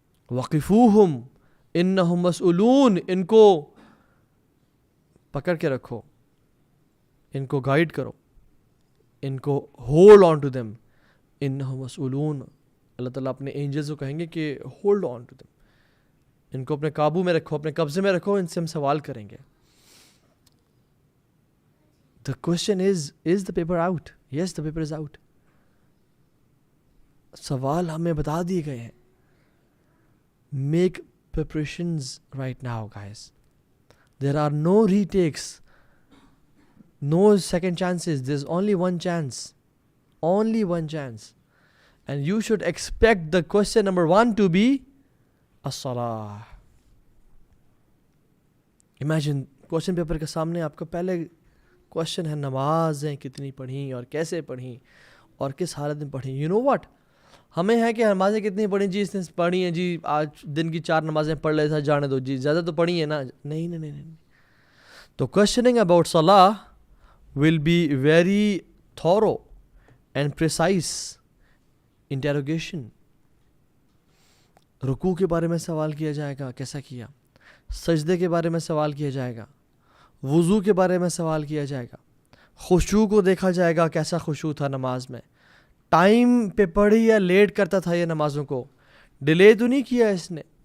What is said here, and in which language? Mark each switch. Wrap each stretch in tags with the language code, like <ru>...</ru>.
<ar>وَقِفُوهُمْ إِنَّهُمْ مَسْئُولُونَ،</ar> <ur>ان کو پکڑ کے رکھو، ان کو گائیڈ کرو، ان کو</ur> <en>Hold on to them.</en> <ar>انہم مسئولون،</ar> <ur>اللہ تعالیٰ اپنے اینجلز کو کہیں گے کہ</ur> <en>hold on to them,</en> <ur>ان کو اپنے قابو میں رکھو، اپنے قبضے میں رکھو، ان سے ہم سوال کریں گے.</ur> <en>The question is the paper out? Yes, the paper is out.</en> <ur>سوال ہمیں بتا دیے گئے ہیں.</ur> <en>Make preparations right now, guys. There are no retakes, no second chances. There's only one chance. Only one chance. And you should expect the question number 1 to be as-salah. Imagine question paper</en> <ur>کے سامنے آپ کا پہلے question ہے نمازیں کتنی پڑھیں اور کیسے پڑھیں اور کس حالت میں پڑھیں.</ur> <en>You know what?</en> <ur>ہمیں ہے کہ نمازیں کتنی پڑھیں جی، اس نے پڑھی ہیں جی، آج دن کی 4 نمازیں پڑھ لیتا جانے دو جی، زیادہ تو پڑھی ہیں نا. نہیں.</ur> <en>تو questioning about salah will be very thorough and precise interrogation.</en> <ur>رکوع کے بارے میں سوال کیا جائے گا، کیسا کیا. سجدے کے بارے میں سوال کیا جائے گا. وضو کے بارے میں سوال کیا جائے گا. خشوع کو دیکھا جائے گا، کیسا خشوع تھا نماز میں. ٹائم پہ پڑھی یا لیٹ کرتا تھا یہ نمازوں کو، ڈیلے تو نہیں کیا اس نے.</ur>